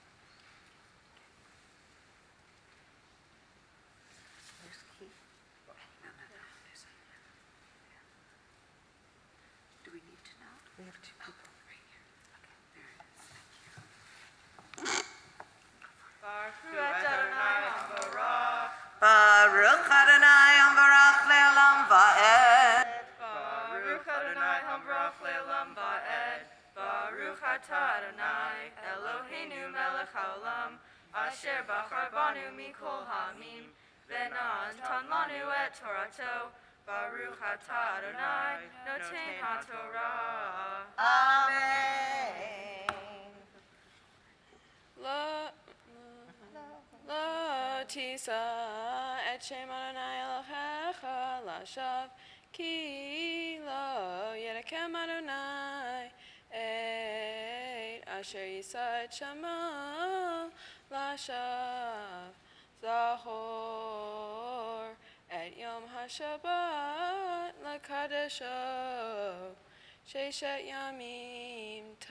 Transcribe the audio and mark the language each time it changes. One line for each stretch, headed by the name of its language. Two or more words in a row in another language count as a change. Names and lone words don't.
English: Where's ki? No. There's another. Yeah. Do we need to know? We have two people right here. Okay, there it is. Thank you.
Hebrew: ברוך אדני המברך לעולם ועד. ברוך אדני המברך לעולם ועד. ברוך אתה אדני אלהינו מלך העולם אשר בחר בנו מכל העמים ונתן לנו את תורתו. ברוך אתה אדני נותן התורה. Amen. לא תשא את שם אדני אלהיך לשוא כי לא ינקה אדני את אשר ישא את שמו לשוא זכור את יום השבת לקדשו ששת ימים